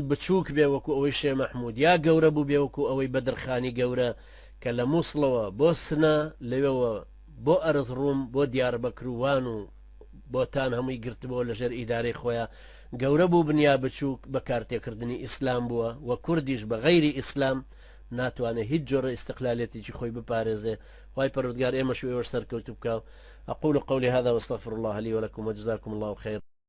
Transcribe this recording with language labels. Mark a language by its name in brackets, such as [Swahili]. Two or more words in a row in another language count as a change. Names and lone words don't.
[Central Kurdish] بچووک بێ وەکو ئەوەی شێ مەحموود یا گەورە بوو بێ وەکو ئەوەی بەدرخانی گەورە کە لە مووسڵەوە بۆ سنە لەوێەوە بۆ ئەرز ڕووم بۆ دیاربەکروان و بۆتان هەمووی گرتبەوە لەژێر ئیدارەی خۆیان گەورە بوو بنیا بچووک بە کارتێکردنی ئیسلام بووە و کوردیش بە غەیری ئیسلام ناتوانێت هیچ جۆرە ئستقلالێتێکی خۆی بپارێزێ خی پەروردگار ئێمە شوێوەش سەرکەوتوو بکە. [Arabic] أقول قولي هذا واستغفر الله لي ولكم وجزاكم الله خير.